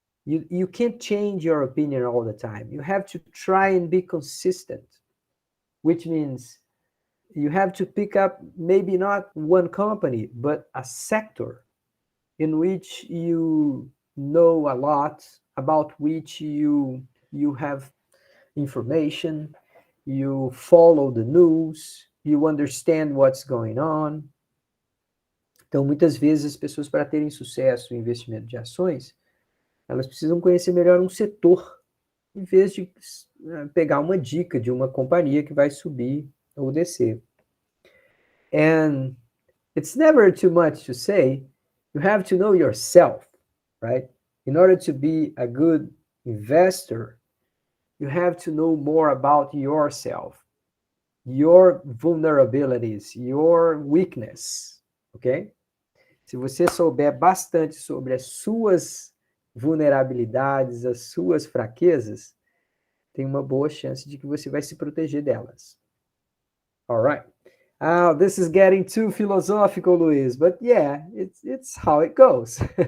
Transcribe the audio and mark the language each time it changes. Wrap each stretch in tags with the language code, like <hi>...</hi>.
<en>You can't change your opinion all the time. You have to try and be consistent, which means you have to pick up maybe not one company, but a sector in which you know a lot, about which you have information, you follow the news, you understand what's going on.</en> <pt>Então, muitas vezes, as pessoas, para terem sucesso no investimento de ações, elas precisam conhecer melhor um setor, em vez de pegar uma dica de uma companhia que vai subir ou descer.</pt> <en>And it's never too much to say, you have to know yourself, right? In order to be a good investor, you have to know more about yourself, your vulnerabilities, your weakness, ok?</en> <pt>Se você souber bastante sobre as suas vulnerabilidades, as suas fraquezas, tem uma boa chance de que você vai se proteger delas.</pt> <en>All right. Oh, this is getting too philosophical, Luis, but yeah, it's how it goes.</en>